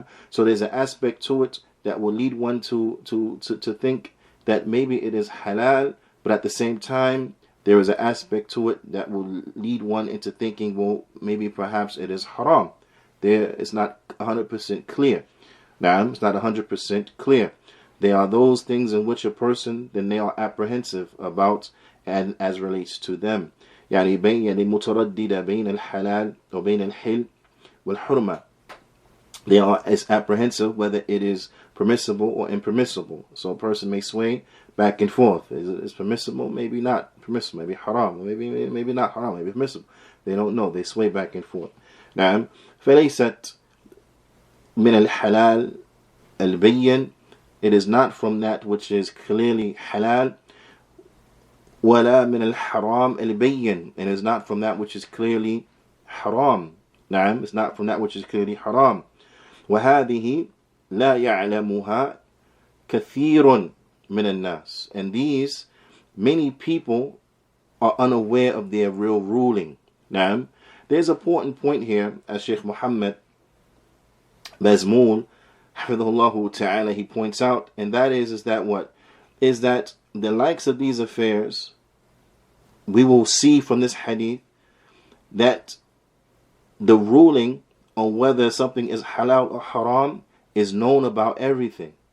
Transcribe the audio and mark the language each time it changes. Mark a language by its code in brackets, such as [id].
[en] So there's an aspect to it that will lead one to think that maybe it is halal, but at the same time, there is an aspect to it that will lead one into thinking, well, maybe perhaps it is haram. It's not 100% clear. It's not 100% clear. There are those things in which a person, then they are apprehensive about and as relates to them. [ar] يعني مترددة بين الحلال وبين الحل والحرمة. [en] They are as apprehensive whether it is permissible or impermissible. So a person may sway back and forth. Is permissible? Maybe not permissible. Maybe haram. Maybe not haram. Maybe permissible. They don't know. They sway back and forth. [ar] نعم. فليست من الحلال البين. [en] It is not from that which is clearly halal. [ar] ولا من الحرام البين. [en] And it is not from that which is clearly haram. نعم. It's not from that which is clearly haram. [ar] وهذه لا يعلمها كثير من الناس. [en] And these, many people are unaware of their real ruling. Now, there's an important point here, as Sheikh Muhammad Bazmoul, hafidhullah ta'ala, he points out, and that is that what? Is that the likes of these affairs, we will see from this hadith that the ruling on whether something is halal or haram is known about everything.